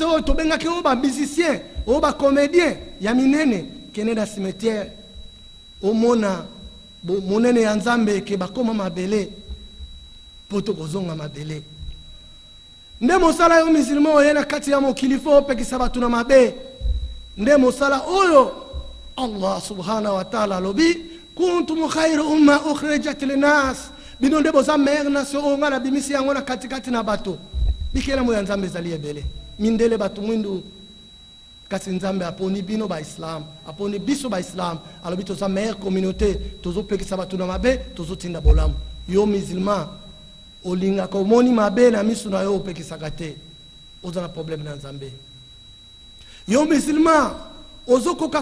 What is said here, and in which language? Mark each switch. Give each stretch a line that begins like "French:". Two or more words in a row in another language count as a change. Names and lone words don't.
Lingala: oyo tobengaki oyo ba musicien oyo ba comédien ya minene kende na cimetière omona monene ya nzambe ke bakoma mabele poto kozonga mabele nde mosala yo musulman oyo na kati ya mokili fo opekisa bato na mabe nde mosala oyo Allah
Arabic: سبحانه وتعالى
Lingala: lobi
Arabic: كنتم خير أمة أخرجت
Lingala: linas bino nde boza
French: meilleure nation
Lingala: oyo nga na bimisi yango na katikati na bato bikela mo ya nzambe ezali ebele mindele bato mwindu kasi nzambe aponi bino ba islam aponi biso ba islam alobi toza
French: meilleure communauté
Lingala: tozopekisa bato na mabe tozotinda bolamu yo musulman olinga komoni mabe na misu na yo opekisaka te oza na problème na nzambe yo musulman ozokoka